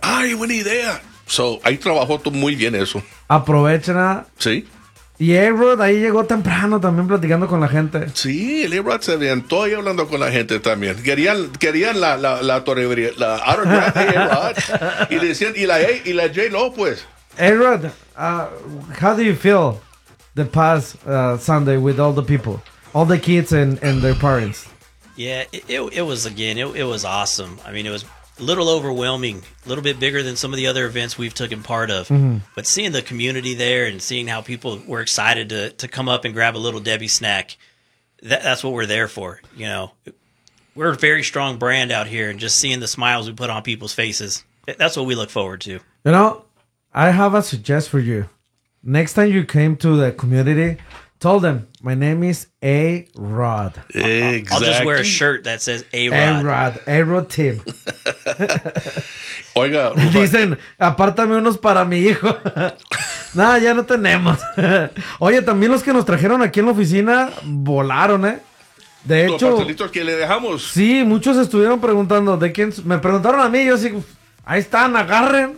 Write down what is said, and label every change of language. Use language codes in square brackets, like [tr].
[es] ¡Ay, buena idea! So, ahí trabajó muy bien eso. Aprovechen. Sí. Y A-Rod ahí llegó temprano también platicando con la gente. Sí, el A-Rod se aventó ahí hablando con la gente también. Querían la torrebría, la autograph de A-Rod. Y le decían, y la J-Lo, pues. [en] A-Rod, how do you feel the past Sunday with all the people? All the kids and their parents? Yeah, it was awesome. I mean, it was a little overwhelming, a little bit bigger than some of the other events we've taken part of. Mm-hmm. But seeing the community there and seeing how people were excited to come up and grab a little Debbie snack, that's what we're there for. You know, we're a very strong brand out here, and just seeing the smiles we put on people's faces, that's what we look forward to. You know, I have a suggest for you. Next time you came to the community, tell them, my name is A-Rod. Exactly. I'll just wear a shirt that says A-Rod. A-Rod Tim. [es] Oiga, Rufan. Dicen, apártame unos para mi hijo. Nada, ya no tenemos. Oye, también los que nos trajeron aquí en la oficina volaron, ¿eh? De hecho, los pastelitos que le dejamos. Sí, muchos estuvieron preguntando de quién. Me preguntaron a mí, yo así, ahí están, agarren.